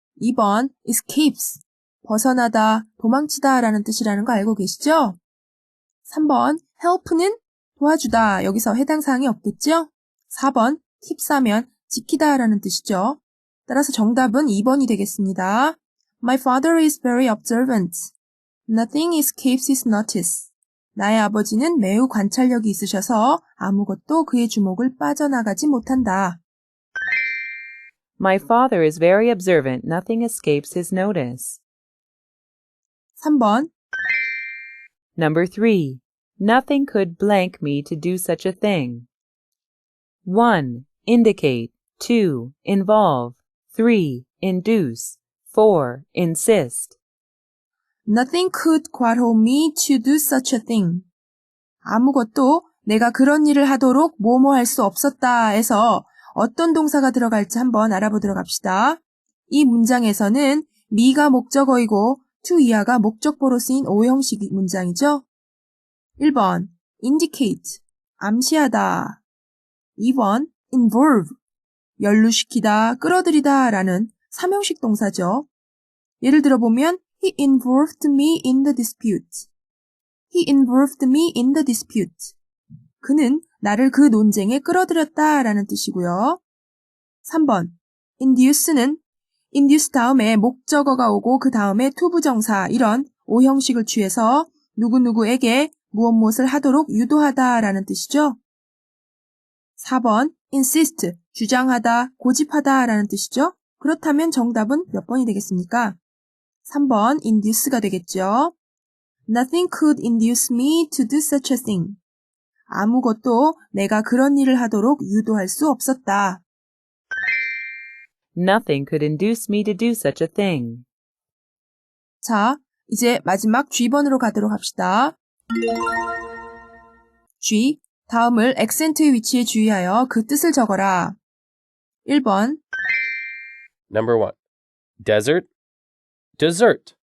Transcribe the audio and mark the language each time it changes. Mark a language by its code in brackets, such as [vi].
[ko] 2번, escapes, 벗어나다, 도망치다 라는 뜻이라는 거 알고 계시죠? 3번, help는 도와주다. 여기서 해당 사항이 없겠죠? 4번, keeps 하면 지키다 라는 뜻이죠. 따라서 정답은 2번이 되겠습니다. [en] My father is very observant. Nothing escapes his notice. [ko] 나의 아버지는 매우 관찰력이 있으셔서 아무것도 그의 주목을 빠져나가지 못한다. [en] My father is very observant. Nothing escapes his notice. [ko] 3번. [en] Number 3. Nothing could blank me to do such a thing. 1. Indicate. 2. Involve. 3. Induce. 4. Insist. Nothing could quarrel me to do such a thing. [ko] 아무것도 내가 그런 일을 하도록 뭐뭐 할 수 없었다 해서 어떤 동사가 들어갈지 한번 알아보도록 합시다. 이 문장에서는 me가 목적어이고 to 이하가 목적보로 쓰인 오형식 문장이죠. 1번 indicate, 암시하다. 2번 involve, 연루시키다, 끌어들이다 라는 3형식 동사죠. 예를 들어보면 [en] He involved me in the dispute. He involved me in the dispute. [ko] 그는 나를 그 논쟁에 끌어들였다 라는 뜻이고요. 3번 induce는 induce 다음에 목적어가 오고 그 다음에 to 부정사 이런 오형식을 취해서 누구누구에게 무엇을 하도록 유도하다 라는 뜻이죠. 4번 insist, 주장하다, 고집하다 라는 뜻이죠. 그렇다면 정답은 몇 번이 되겠습니까? 3번 induce가 되겠죠. [en] Nothing could induce me to do such a thing. [ko] 아무것도 내가 그런 일을 하도록 유도할 수 없었다. [en] Nothing could induce me to do such a thing. [ko] 자, 이제 마지막 G번으로 가도록 합시다. G, 다음을 액센트의 위치에 주의하여 그 뜻을 적어라. 1번 [en] Number 1. Desert, dessert.